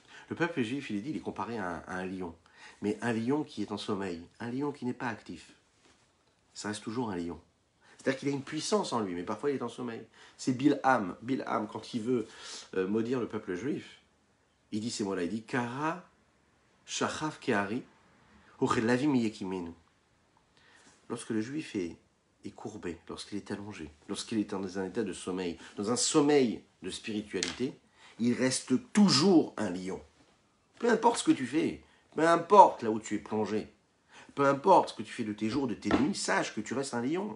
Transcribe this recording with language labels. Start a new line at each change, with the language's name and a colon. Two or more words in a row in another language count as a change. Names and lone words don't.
French: Le peuple juif, il est comparé à un lion. Mais un lion qui est en sommeil, un lion qui n'est pas actif. Ça reste toujours un lion. C'est-à-dire qu'il a une puissance en lui, mais parfois il est en sommeil. C'est Bilham. Bilham, quand il veut maudire le peuple juif, il dit ces mots-là, il dit «
Hebrew: כרע שכב כארי וכלביא מי יקימנו
French: » Lorsque le juif est courbé, lorsqu'il est allongé, lorsqu'il est dans un état de sommeil, dans un sommeil de spiritualité, il reste toujours un lion. Peu importe ce que tu fais, peu importe là où tu es plongé, peu importe ce que tu fais de tes jours, de tes nuits, sache que tu restes un lion.